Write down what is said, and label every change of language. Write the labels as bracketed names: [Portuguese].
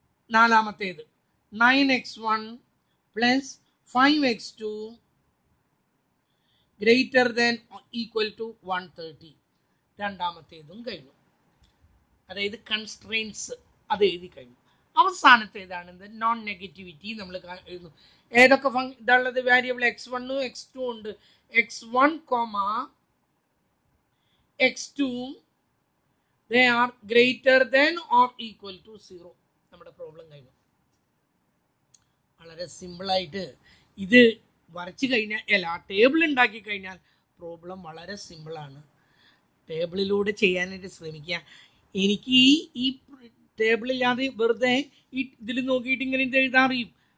[Malayalam] നാലാമത്തേത് [English] 9x1 plus 5x2 greater than equal to 130. [Malayalam] രണ്ടാമത്തേതും കഴിഞ്ഞു. അതായത് കൺസ്ട്രെയിൻസ് അത് എഴുതി കഴിഞ്ഞു. അവസാനത്തേതാണ് നോൺ നെഗറ്റിവിറ്റി. നമ്മൾ എഴുതുന്നു. ഏതൊക്കെ ഇതുള്ളത്? വേരിയബിൾ x1 x2 ഉണ്ട്. [English] x1, x2 they are greater than or equal to 0. [Malayalam] നമ്മുടെ പ്രോബ്ലം കഴിഞ്ഞു. വളരെ സിമ്പിളായിട്ട് ഇത് വരച്ചു കഴിഞ്ഞാൽ, അല്ല ടേബിൾ ഉണ്ടാക്കി കഴിഞ്ഞാൽ പ്രോബ്ലം വളരെ സിമ്പിളാണ്. ടേബിളിലൂടെ ചെയ്യാനായിട്ട് ശ്രമിക്കുക. എനിക്ക് ഈ ടേബിളില്ലാതെ വെറുതെ ഈ ഇതിൽ നോക്കിയിട്ട് ഇങ്ങനെ ഇത് എഴുതാൻ അറിയും.